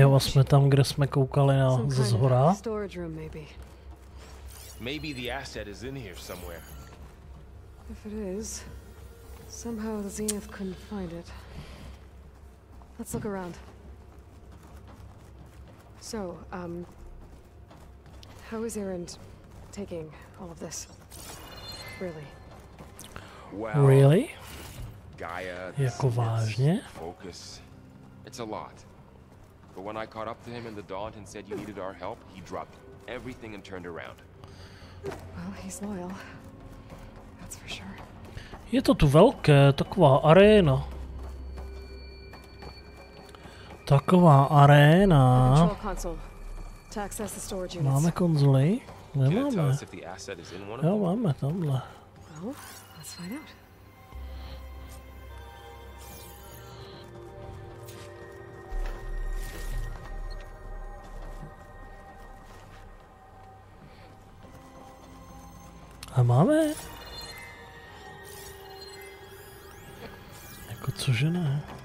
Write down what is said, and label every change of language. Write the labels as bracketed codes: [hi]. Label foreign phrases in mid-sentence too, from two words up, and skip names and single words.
[cs] Jo, a jsme tam, kde jsme koukali na [en] Some [cs] ze [en] kind [cs] zhora. [en] of storage room, maybe. Maybe the asset is in here somewhere. If it is, somehow the Zenith couldn't find it. Let's look around. So, how is Erend taking all of this? Really? Well, Really? Gaia, [cs] Jako [en] Zeniths, [cs] vážně? [en] Focus. It's a lot. But when I caught up to him in the Daunt and said you needed our help, he dropped everything and turned around. Well, he's loyal. That's for sure. [cs] Je to tu velké, taková aréna. Taková aréna. [en] Control console. To access the storage units. [cs] Máme konzoli? [en] Can it tell [cs] Nemáme. [en] us if the asset is in one of [cs] Jo, [en] them? [cs] máme tamhle. [en] Well, let's find out. [cs] A máme? Jako cože ne?